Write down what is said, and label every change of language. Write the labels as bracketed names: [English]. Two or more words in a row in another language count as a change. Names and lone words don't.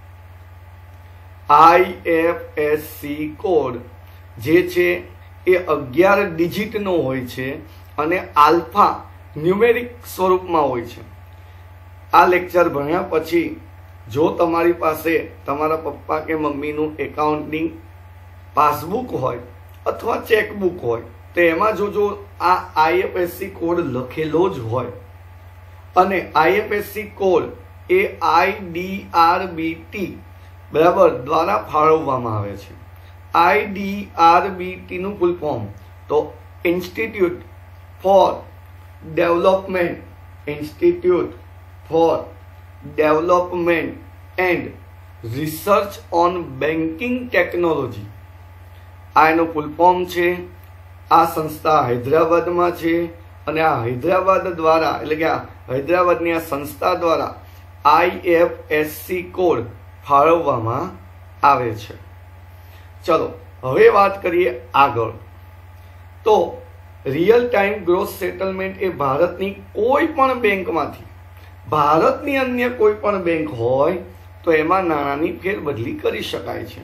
[English] IFSC code [Gujarati] જે છે એ 11 ડિજિટનો હોય છે અને [English] alpha numeric [Gujarati] સ્વરૂપમાં હોય છે। આ લેક્ચર ભણ્યા પછી જો તમારી પાસે તમારા પપ્પા કે મમ્મીનું એકાઉન્ટની પાસબુક હોય અથવા ચેકબુક હોય તો એમાં જો આ [English] IFSC code [Gujarati] લખેલો જ હોય અને [English] IFSC code [Gujarati] એ આઈડીઆરબીટી બરાબર દ્વારા ફાળવવામાં આવે છે। [English] आईडीआरबीटी नुं full form तो Institute for Development and Research on Banking Technology. [Gujarati] આ એનો [English] full form [Gujarati] છે। આ સંસ્થા હૈદરાબાદ માં છે અને આ હૈદરાબાદ દ્વારા એટલે કે આ હૈદરાબાદની આ સંસ્થા દ્વારા [English] IFSC code [Gujarati] ફાળવવામાં આવે છે। ચલો હવે વાત કરીએ આગળ। તો [English] real time gross settlement [Gujarati] એ ભારતની કોઈ પણ બેંકમાંથી ભારતની અન્ય કોઈ પણ બેંક હોય તો એમાં નાણાંની ફેરબદલી કરી શકાય છે।